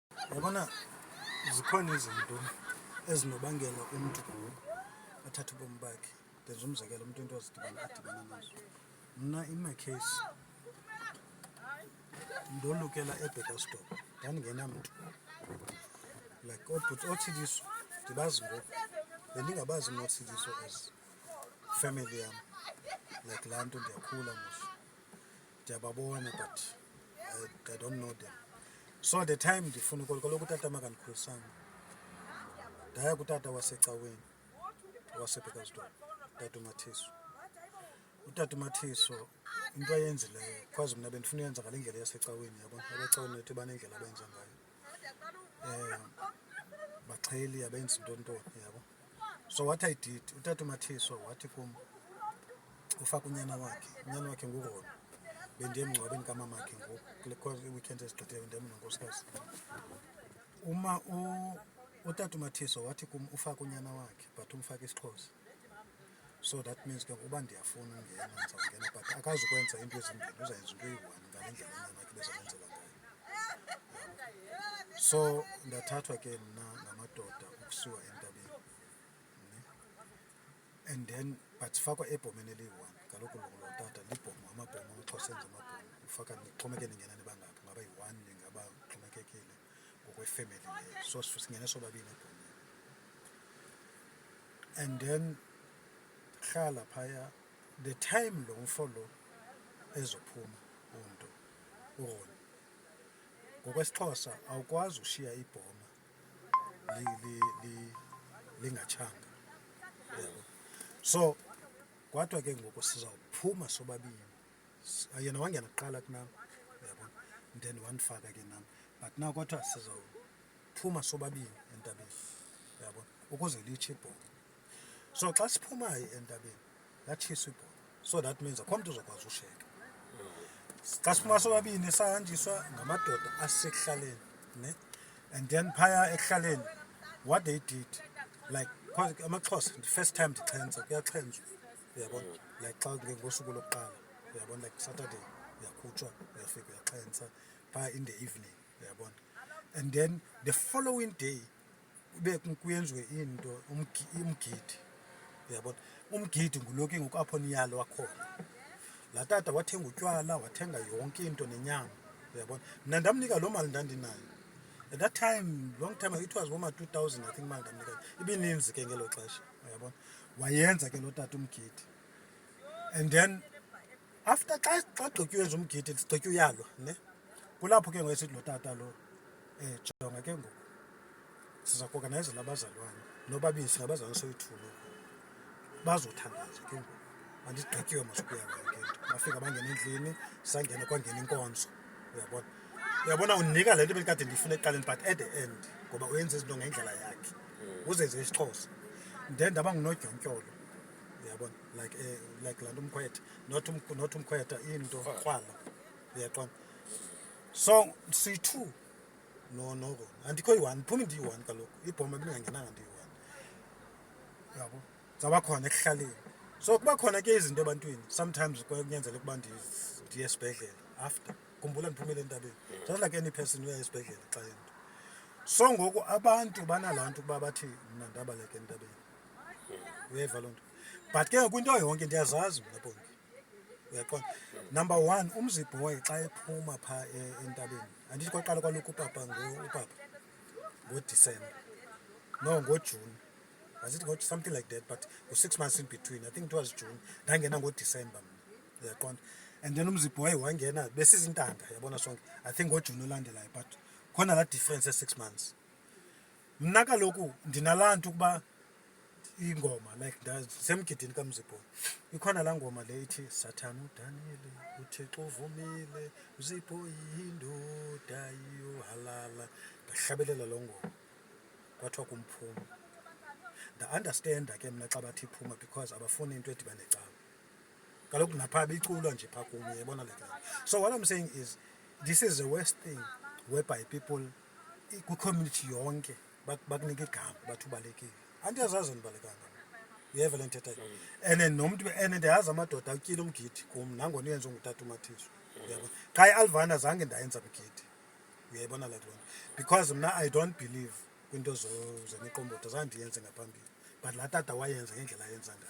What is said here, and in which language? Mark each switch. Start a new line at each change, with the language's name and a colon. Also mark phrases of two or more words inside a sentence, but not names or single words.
Xhosa: Yabona zikhona izinto ezinobangela umuntu athathe ubomi bakhe. Ndenza umzekelo umuntu into adibana nazo. Mna
English: in my case
Xhosa: ndolukela eBurgersdorp ndandingenamntu like oothidiso ndibazi ngoku bendingabazi mna oothidiso
English: as family
Xhosa: yam like laa nto ndiyakhula mos ndiyababona
English: but I don't know them. So the time
Xhosa: ndifuna kaloku utata makandikhulisanga ndaya kutata wasecaweni waseBurgersdorp, utata uMathiso. Utata uMathiso into ayenzileyo because mna bendifuna uyenza ngale ndlela yasecaweni, yabona abecaweni bethu banendlela abenza ngayo, baxheli abenza intoni yabo.
English: So what I did,
Xhosa: utata uMathiso wathi kum ufaka unyana wakhe nguRoni, bendiye emngcwabeni kamamakhe ngoku because iweekend ezigqithileyo ndim nonkosikazi. Utata uMathiso wathi kum ufaka unyana wakhe but umfake isiXhosa.
English: So that means
Xhosa: ke uba ndiyafuna ungena ndizawungena but akazukwenza into ezimbini, uzayenza into eyi-one ngale ndlela unyana wakhe bezawenzela ngayo. So ndathathwa ke mna ngamadoda ukusiwa entabeni,
English: and then
Xhosa: but sifakwa ebhomeni eliyi-one. Kaloku lo tata libhomo, amabhomo amaXhosa enza amabhomo, ufaka nixhomekeke ningena nibangaphi, ngaba yi-one ningaba xhomekekile ngokwefemeli leyo. So singene sobabini ebhomeni,
English: and then
Xhosa: hlala phaya
English: the time
Xhosa: lo mfo lo ezophuma umntu uRoni. NgokwesiXhosa awukwazi ushiya ibhoma lingatshanga, yabo. So kwadwa ke ngoku sizawuphuma sobabini, yena wangena kuqala kunam, yabo, then wandifaka ke nam, but now kodwa sizawuphuma sobabini entabeni, yabo, ukuze litshe ibhoma. So xa siphumayo entabeni latshiswa ibhoma,
English: so that means
Xhosa: akho mntu uzokwazi ushiyeka. Xa siphuma sobabini sahanjiswa ngamadoda asekuhlaleni, ne?
English: And then
Xhosa: phaya ekuhlaleni
English: what they did,
Xhosa: like amaXhosa
English: the first time
Xhosa: ndixhentsa kuyaxhentswa, uyabona, like xa ngosuku lokuqala, uyabona, like Saturday uyakhutshwa uyafika uyaxhentsa phaya
English: in the evening,
Xhosa: uyabona.
English: And then the following day
Xhosa: kuyenziwe into umgidi, uyabona. Umgidi ngulo ke ngoku apho niyalwa khona. Laa tata wathenga utywala, wathenga yonke into nenyama, uyabona. Mna ndamnika loo mali ndandinayo
English: at that time, long time ago, it was
Xhosa: woma 2000
English: I think
Xhosa: mali ndamnika ibininzi ke ngelo xesha, uyabona. Wayenza ke lo tata umgidi,
English: and then after
Xhosa: xa gqityenza umgidi sigqitya uyalwa, ne? Kulapho ke ngoku esithi lo tata lo jonga ke ngoku siza kuorganayizela abazalwane nobabini singabazalwane soyi-2 bazothandaza ke ngoku. Andigqityiwe masukuyalwa ke nto, bafika bangena endlini, sangena kwangena inkonzo, uyabona. Uyabona unika le nto bekade ndiyifuna ekuqaleni
English: but at the end
Xhosa: ngoba uyenza izinto ngendlela yakhe uzenze isiXhosa, then ndaba ngunodyontyolo, uyabona, like laa nto umkhwetha, not umkhwetha, into krwala, uyaqonda. So siyi-2 no andikho yi-one, phuma ndiyi-one kaloku, ibhoma bindingangenanga ndiyi-one, yabo, zawuba khona ekuhlaleni. So kuba khona ke izinto ebantwini sometimes kunyanzeleka ukuba ndiye esibhedlele after. Khumbula ndiphumile entabeni,
English: just like any person
Xhosa: uya esibhedlele xa into. So ngoku abantu banalaa nto ukuba bathi mna ndabaleka entabeni, uyeva loo nto. But ke ngoku into yonke ndiyazazi mna Bongi, uyaqonda. Number 1, umzibhoyi xa ephuma phaa entabeni, andithi kwaqala kwaloku upapa ngoDisemba, no ngoJuni,
English: was it something like that, but 6 months in between, I think it was June,
Xhosa: ndangena ngoDisemba mna, uyaqonda.
English: And then
Xhosa: umzibhoyi wangena besizintanga, yabona sonke,
English: I think
Xhosa: ngoJuni olandelayo, but khona laa difference ye-6 months. Mna kaloku ndinalaa nto ukuba ingoma like ndisemgidini kamzibhoyi ikhona laa ngoma le ithi Sathana udanile uThixo uvumile uzibhoyi yindoda yohalala. Ndahlabelela loo ngoma kwathiwa kumphuma. Nda-understanda ke mna xa bathi iphuma because abafuni into edibane cawe. Kaloku naphaa beculwa nje phaa kum, uyabona
English: like that. So what I'm saying is this is the worst thing whereby people
Xhosa: kwi-community yonke bakunika igama bathi ubalekile. Andiyazazi ndibalekanga, uyeva le nthetha. And nomntu ndiyazi amadoda atyile umgidi kum nangona uyenza ngutata uMathiso, uyabona. Xa iAlvana zange ndayenza mgidi, uyayibona like loo nto because mna
English: I don't believe
Xhosa: kwinto zemiqomboto zandiyenze ngaphambili but laa tata wayenza ngendlela ayenza ngayo.